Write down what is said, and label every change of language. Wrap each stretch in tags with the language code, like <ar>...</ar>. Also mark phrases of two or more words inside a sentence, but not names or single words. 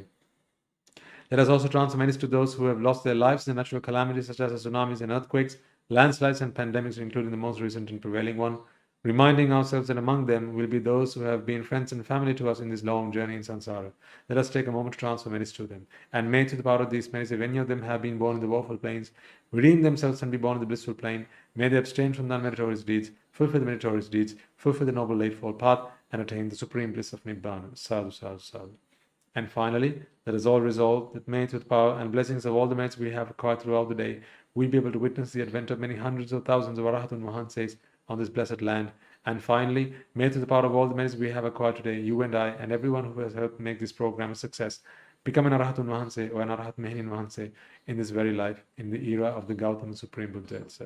<en>Let us also transfer merits to those who have lost their lives in natural calamities such as tsunamis and earthquakes, landslides and pandemics, including the most recent and prevailing one, reminding ourselves that among them will be those who have been friends and family to us in this long journey in samsara. Let us take a moment to transfer merits to them. And may, through the power of these merits, if any of them have been born in the woeful plains, redeem themselves and be born in the blissful plane, may they abstain from the unmeritorious deeds, fulfill the meritorious deeds, fulfill the noble eightfold path, and attain the supreme bliss of Nibbana.</en> <pi>Sadhu, sadhu, sadhu.</pi> <en>And finally, let us all resolve that may, through the power and blessings of all the merits we have acquired throughout the day, we be able to witness the advent of many hundreds of thousands of Arahatun Mahanses on this blessed land. And finally, may, through the power of all the merits we have acquired today, you and I and everyone who has helped make this program a success, become an Arahatun Mahanse or an Arahat Mehinin Mahanse in this very life, in the era of the Gautama Supreme Buddha itself.</en>